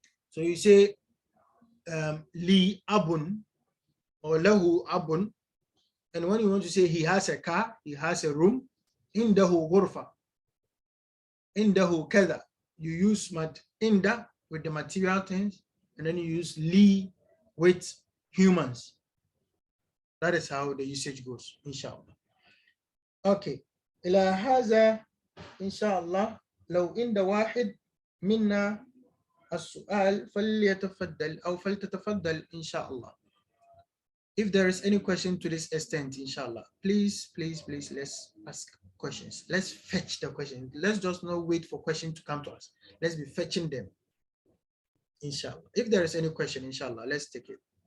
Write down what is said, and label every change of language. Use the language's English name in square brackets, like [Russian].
[English] So you say li abun or lahu abun, and when you want to say he has a car, he has a room, indahu ghurfa, indahu kada, you use inda with the material things, and then you use li with humans. That is how the usage goes, inshallah. Okay. [Arabic] إلى هذا إن شاء الله لو عند واحد منا السؤال فليتفضل أو فلتتفضل إن شاء الله. [English] If there is any question to this extent, inshallah, please, let's ask questions. Let's fetch the question. Let's just not wait for questions to come to us. Let's be fetching them, inshallah. If there is any question, inshallah, let's take it.